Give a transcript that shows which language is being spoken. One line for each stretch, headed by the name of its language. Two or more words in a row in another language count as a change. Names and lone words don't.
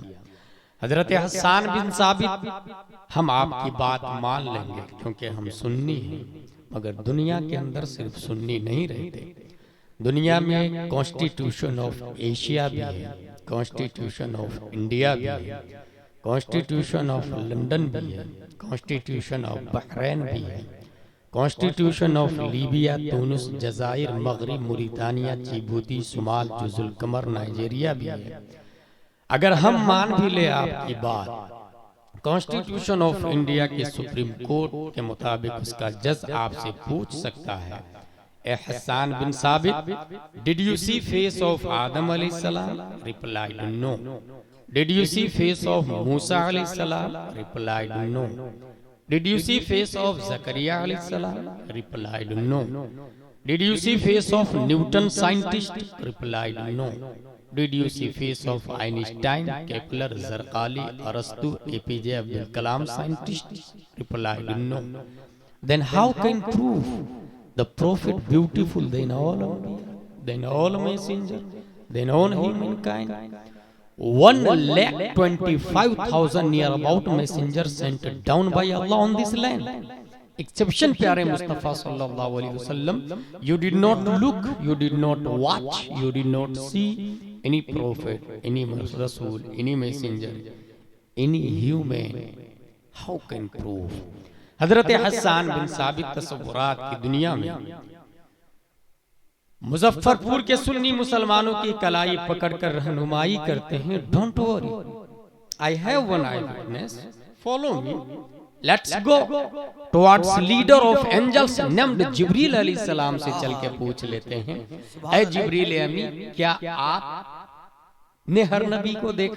Hindi: हजरत हसन बिन साबित, हम आपकी बात मान लेंगे क्योंकि हम सुन्नी हैं, मगर दुनिया के अंदर सिर्फ सुन्नी नहीं रहते। दुनिया में
English: Constitution of Asia
Hindi: भी है,
English: Constitution of India
Hindi: भी है,
English: Constitution of London
Hindi: भी है,
English: Constitution of Bahrain
Hindi: भी है,
English: Constitution of Libya,
Hindi: तुनिस, जजायर, मगरिब, मुरितानिया, जिबूती, सुमाल, जुजुल कमर, नाइजीरिया भी है। अगर हम मान भी ले आपकी बात,
English: Constitution of India
Hindi: के
English: Supreme Court
Hindi: के मुताबिक उसका जज आपसे पूछ सकता है, ए हसन बिन साबित,
English: Did you see face of Adam alaihissalam? Replied no. Did you see face of Musa alaihissalam? Replied no. Did you see face of Zakariya alaihissalam? Replied no. Did you see face of Newton scientist? Replied no. Did you see face of Einstein, Kepler, Zarqali, Arastu, APJ Abdul Kalam scientist? Replied no. Then how can prove the prophet beautiful than all Anbiya, than all messenger, than all humankind? 1,25,000 near about messengers sent down by Allah on this land.
Arabic: Exception
Hindi: प्यारे मुस्तफा
Arabic: صلى الله عليه وسلم,
English: you did not look, you did not watch, you did not see any prophet, any rasul, any messenger, any human. How can prove?
Hindi: हजरत हसन बिन साबित तसव्वुरात की दुनिया में मुजफ्फरपुर के सुन्नी मुसलमानों की कलाई पकड़कर रहनुमाई करते हैं।
English: Don't worry, I have one eye witness, follow me, let's go towards leader of angels named Jibreel alaihissalam
Hindi: से चल के पूछ लेते हैं, ऐ जिब्रील अमी, क्या आपने हर नबी को देखा?